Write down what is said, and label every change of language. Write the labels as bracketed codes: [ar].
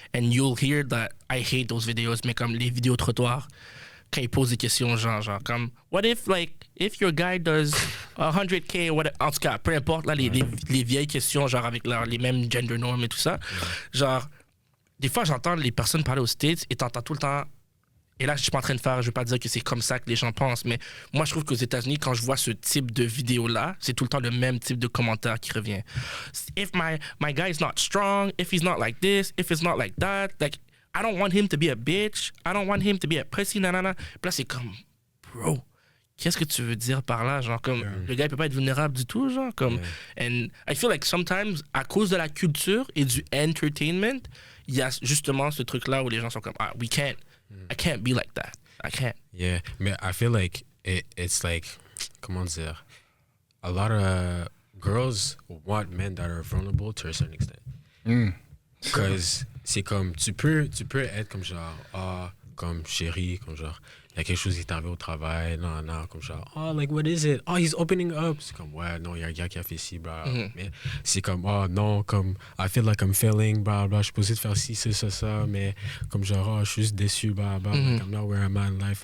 [en] And you'll hear that I hate those videos, [fr] mais comme les vidéos trottoirs, quand ils posent des questions, genre comme, [en] what if, like, if your guy does 100K, what, [fr] en tout cas, peu importe, là, les vieilles questions, genre avec les mêmes [en] gender norms [fr] et tout ça, genre, des fois, j'entends les personnes parler aux States et t'entends tout le temps, et là, je suis pas en train de faire, je veux pas dire que c'est comme ça que les gens pensent, mais moi, je trouve qu'aux États-Unis, quand je vois ce type de vidéo-là, c'est tout le temps le même type de commentaire qui revient. [en] If my guy is not strong, if he's not like this, if it's not like that, like, I don't want him to be a bitch, I don't want him to be a pussy, nanana. [fr] Puis là, c'est comme, bro, qu'est-ce que tu veux dire par là? Genre, comme, le gars, il peut pas être vulnérable du tout, genre, comme. [en] And I feel like sometimes, [fr] à cause de la culture et du entertainment, il y a justement ce truc-là où les gens sont comme, [en] I can't be like that. I can't. Yeah, but I feel like it's like, [fr] comment dire, [en] a lot of girls want men that are vulnerable to a certain extent. [fr] Because c'est comme, tu peux être comme genre, comme chérie, comme genre, il y a quelque chose qui est arrivé au travail, non, comme genre, [en] like, what is it? He's opening up. [fr] C'est comme, ouais, non, il y a un gars qui a fait ci, blah. Mais c'est comme, non, comme, [en] I feel like I'm failing, [fr] blah, blah, je suis posé de faire ci, ça, mais comme genre, je suis juste déçu, blah, blah, [en] like, I'm not where I'm at in life.